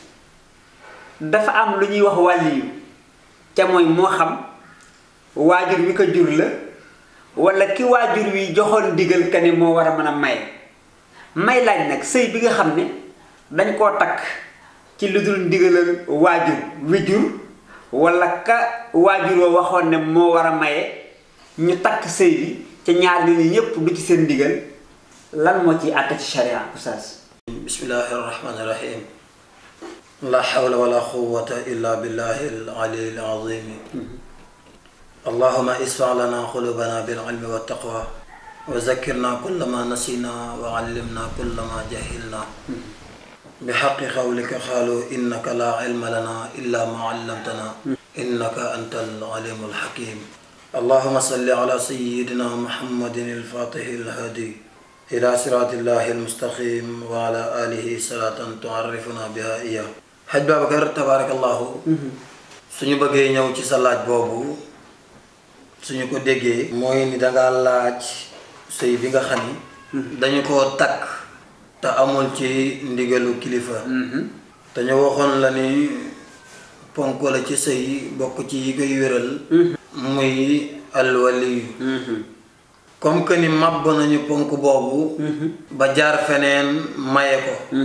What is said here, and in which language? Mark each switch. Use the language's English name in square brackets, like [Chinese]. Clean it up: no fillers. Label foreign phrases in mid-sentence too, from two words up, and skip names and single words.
[Wolof] dafa am lu ñuy wax wàlliyu ca mooy moo xam waajur wi ko jur la wala ki waajur wi joxoon digal ka ne moo war a mën a may laaj nag sëy bi nga xam ne dañ koo takk ci lu dul ndigalal waajur wi jur wala ka waajur wa waxoon ne moo war a maye ñu takk sëy bi ca ñaar ñooñu ñëpp du ci seen ndigal lan moo ciy àtte ci sharia oustaz. [Arabic] بسم الله الرحمن الرحيم لا حول ولا قوة إلا بالله العلي العظيم اللهم اشف لنا قلوبنا بالعلم والتقوى وذكرنا كل ما نسينا وعلمنا كل ما جهلنا بحق قولك قالوا إنك لا علم لنا إلا ما علمتنا إنك أنت العليم الحكيم اللهم صل على سيدنا محمد الفاتح الهادي إلى صراط الله المستقيم وعلى آله صلاة تعرفنا بها إيا. [Wolof] Hadj Babacar tabarakallahu suñu bëggee ñëw ci sa laaj boobu suñu ko déggee mooy ni danga laaj sëy bi nga xam ni dañu koo takk te amul ci ndigalu kilifa dañu waxoon la ni ponk la ci sëy bokk ci yi koy wéral muy alwaliyu [French] comme que [Wolof] ni màbb nañu ponk boobu ba jaar feneen maye ko